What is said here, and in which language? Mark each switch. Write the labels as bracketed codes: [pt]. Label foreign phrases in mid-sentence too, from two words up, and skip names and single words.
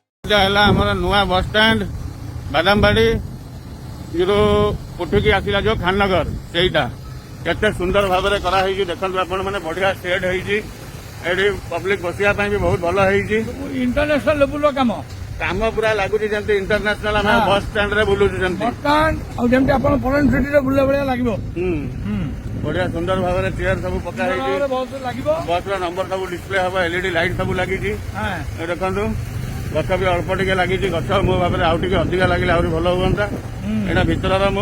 [or] এইটা ହେଲା ଆମର ନୂଆ [en] bus stand [or] ବାଦାମବାଡ଼ି ଉଠିକି ଆସିଲା ଯୋଉ ଖାନନଗର ସେଇଟା କେତେ ସୁନ୍ଦର ଭାବରେ କରାହେଇଛି ଦେଖନ୍ତୁ ଆପଣ ମାନେ ବଢିଆ ସେଟ୍ ହେଇଛି ଏଠି ପବ୍ଲିକ ବସିବା ପାଇଁ ବି ବହୁତ ଭଲ ହେଇଛି [en] international level काम [or] କାମ ପୁରା ଲାଗୁଛି ଯେମିତି ଇଣ୍ଟରନ୍ୟାସନାଲ ଆମେ [en] bus standre [or] ବୁଲୁଛୁ ସେମିତି ବର୍ତ୍ତମାନ ଆଉ ଯେମିତି ଆପଣ [en] foreign cityre [or] ବୁଲିଲା ଭଳିଆ ଲାଗିବ ବଢିଆ ସୁନ୍ଦର ଭାବରେ ଚେୟାର ସବୁ ପକା ହେଇଛି ବହୁତ ଲାଗିବ ବସ୍ ର ନମ୍ବର ସବୁ ଡିସପ୍ଲେ ହବ [en] LED light [or] ସବୁ ଲାଗିଛି ଦେଖନ୍ତୁ ଗଛ ବି ଅଳ୍ପ ଟିକେ ଲାଗିଛି ଗଛ ମୋ ଭାବରେ ଆଉ ଟିକେ ଅଧିକା ଲାଗିଲେ ଆହୁରି ଭଲ ହୁଅନ୍ତା ଏଇଟା ଭିତରର ମୁଁ